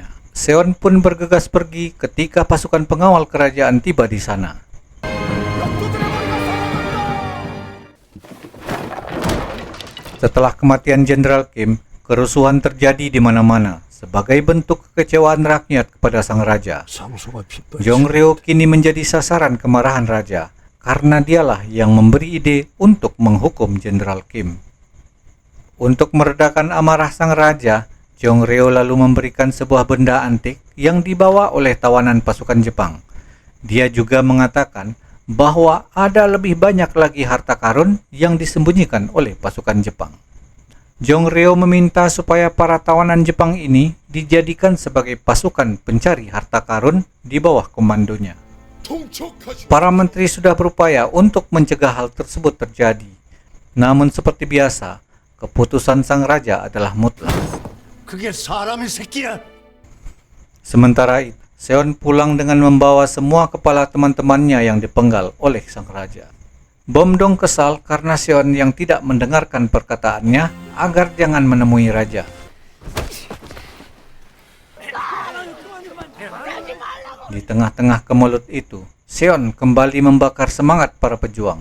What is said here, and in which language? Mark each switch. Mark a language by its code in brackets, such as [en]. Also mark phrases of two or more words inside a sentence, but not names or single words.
[id] Seon pun bergegas pergi ketika pasukan pengawal kerajaan tiba di sana. Setelah kematian Jenderal Kim, kerusuhan terjadi di mana-mana sebagai bentuk kekecewaan rakyat kepada sang raja. [ko] 상소가 빗발치. [id] Jongryo kini menjadi sasaran kemarahan raja karena dialah yang memberi ide untuk menghukum Jenderal Kim. Untuk meredakan amarah sang raja, Jongryo lalu memberikan sebuah benda antik yang dibawa oleh tawanan pasukan Jepang. Dia juga mengatakan bahwa ada lebih banyak lagi harta karun yang disembunyikan oleh pasukan Jepang. Jongryo meminta supaya para tawanan Jepang ini dijadikan sebagai pasukan pencari harta karun di bawah komandonya. Para menteri sudah berupaya untuk mencegah hal tersebut terjadi. Namun seperti biasa, keputusan sang raja adalah mutlak. [ko] 그게 사람의 새끼야. [id] Sementara itu, Seon pulang dengan membawa semua kepala teman-temannya yang dipenggal oleh sang raja. Bomdong kesal karena Seon yang tidak mendengarkan perkataannya agar jangan menemui raja. Di tengah-tengah kemelut itu, Seon kembali membakar semangat para pejuang.